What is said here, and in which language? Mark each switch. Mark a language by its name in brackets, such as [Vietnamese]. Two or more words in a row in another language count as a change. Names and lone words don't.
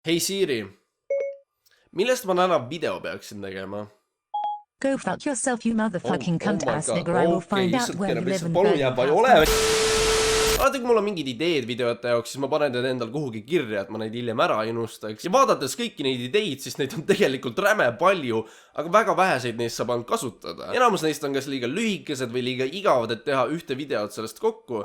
[Estonian] Hei Siri, millest ma täna video peaksin tegema? [English] Go fuck yourself, you motherfucking cunt ass nigger. I will [Estonian] Okei, [English] find out [Estonian] lihtsalt [English] where you [Estonian] keerab [English] live [Estonian] lihtsalt [English] and [Estonian] palun [English] burn [Estonian] jääb, [English] your [Estonian] ei [English] house. [Estonian] ole. Alati kui mul on mingid ideed videote jaoks, siis ma panen need endal kuhugi kirja, et ma neid hiljem ära ei unustaks. Ja vaadates kõiki neid ideid, siis neid on tegelikult räme palju, aga väga väheseid neist saab ainult kasutada. Enamus neist on kas liiga lühikesed või liiga igavad, et teha ühte videot sellest kokku.